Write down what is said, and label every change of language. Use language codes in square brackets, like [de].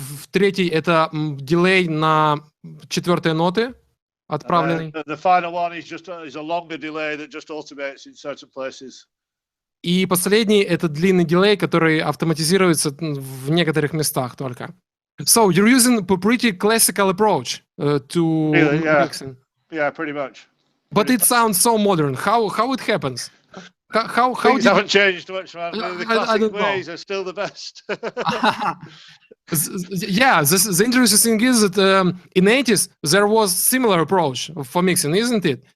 [ru] Третий это дилей на четвертые ноты отправленный. [en] The final one is a longer delay that just automates in certain places. [ru] И последний это длинный дилей, который автоматизируется в некоторых местах только. [en] So you're using a pretty classical approach to mixing. Yeah, pretty much. But it sounds so modern. How it happens? How Things haven't changed much, man. The classic ways are still the best. Yeah, the interesting thing is that in 80s there was similar approach for mixing, isn't it?